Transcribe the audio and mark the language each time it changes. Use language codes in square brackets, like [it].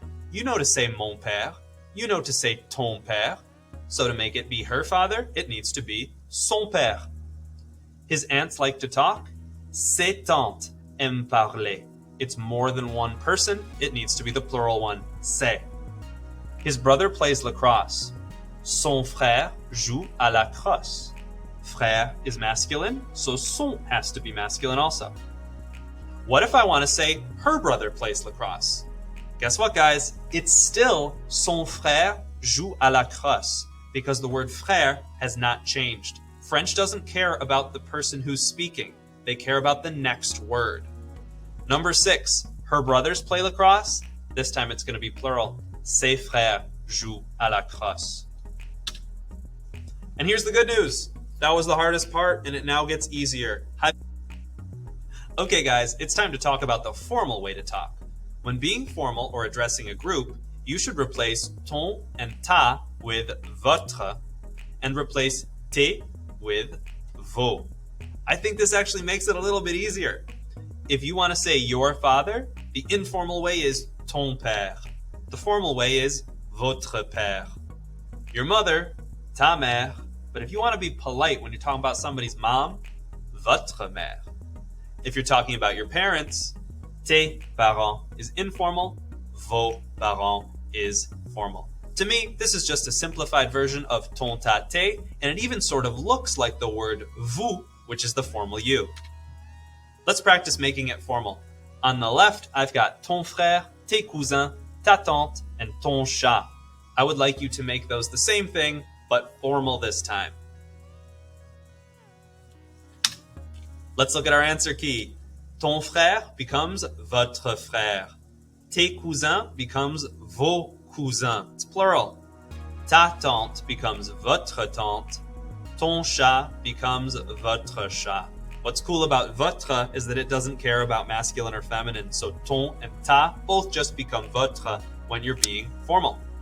[en] You know to say [fr] mon père. [en] You know to say [fr] ton père. [en] So to make it be her father, it needs to be [fr] son père. [en] His aunts like to talk. [fr] Ses tantes aiment parler. [en] It's more than one person. It needs to be the plural one, ses. His brother plays lacrosse. [fr] Son frère joue à la crosse. [en] Frère is masculine, so son has to be masculine also. What if I want to say her brother plays lacrosse? Guess what, guys? It's still [fr] son frère joue à la crosse [en] because the word frère has not changed. French doesn't care about the person who's speaking. They care about the next word. Number 6, her brothers play lacrosse. This time it's going to be plural. [fr] Ses frères jouent à la crosse. [en] And here's the good news. That was the hardest part, and it now gets easier. Okay, guys, it's time to talk about the formal way to talk. When being formal or addressing a group, you should replace ton and ta with votre, and replace tes with vos. I think this actually makes it a little bit easier. If you want to say your father, the informal way is [fr] ton père. [en] The formal way is [fr] votre père. [en] Your mother, [fr] ta mère. [en] But if you want to be polite when you're talking about somebody's mom, [fr] votre mère. [en] If you're talking about your parents, [fr] tes parents [en] is informal, [fr] vos parents [en] is formal. To me, this is just a simplified version of ton ta te, and it even sort of looks like the word vous, which is the formal you. Let's practice making it formal. On the left, I've got [fr] ton frère, tes cousins, ta tante, [en] and [fr] ton chat. [en] I would like you to make those the same thing, but formal this time. Let's look at our answer key. [fr] Ton frère [en] becomes [fr] votre frère. Tes cousins [en] becomes [fr] vos cousins. [en] It's plural. [fr] Ta tante [en] becomes [fr] votre tante. Ton chat [en] becomes [fr] votre chat. [en] What's cool about votre is that it doesn't care about masculine or feminine, so ton and ta both just become votre when you're being formal.